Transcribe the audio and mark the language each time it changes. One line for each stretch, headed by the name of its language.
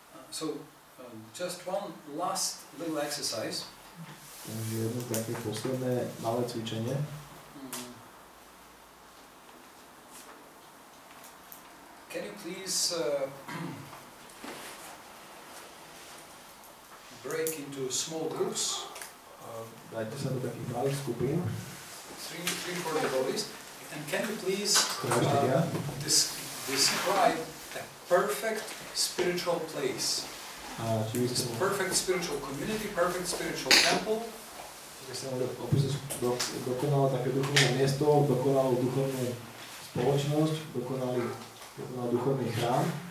English: So just one last little exercise.
Slovak: Takže jedno také posledné malé cvičenie.
English: Can you please break into small groups?
Slovak: Dajte sa do takých malých skupín.
English: Three, 4 devotees. And can you please describe a perfect spiritual place? It's a perfect spiritual community, perfect spiritual temple.
Slovak: Keď sa opísať dokonalé také duchovné miesto, dokonalú duchovnú spoločnosť, dokonalý duchovný chrám.